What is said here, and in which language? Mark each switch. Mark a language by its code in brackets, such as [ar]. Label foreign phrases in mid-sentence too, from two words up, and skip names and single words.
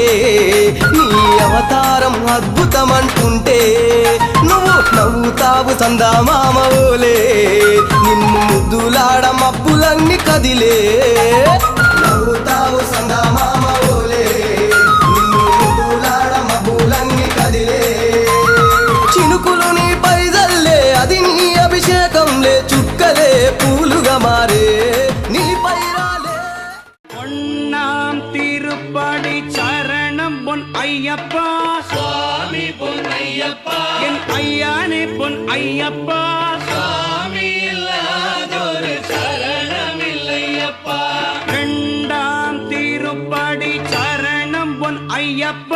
[te] నీ అవతారం అద్భుతమంటుంటే నువ్వు నవ్వుతావు సందమామ బోలే నిన్ను ముద్దులాడ మబ్బులన్నీ కదిలే నవ్వుతావు సందమామ బోలే నిన్ను ముద్దులాడ మబ్బులన్నీ కదిలే చినుకులు నీ పైదల్లే అది నీ అభిషేకంలే చుక్కలే పూలుగా మారే నీ పైరాలే [ta] பொன்னாம் திருப்படி சரணம் பொன் ஐயப்பா சுவாமி பொன்னையப்பா என் ஐயானே பொன் ஐயப்பா சுவாமி இல்லாதொரு சரணமில்லையப்பா இரண்டாம் திருப்படி சரணம் பொன் ஐயப்பா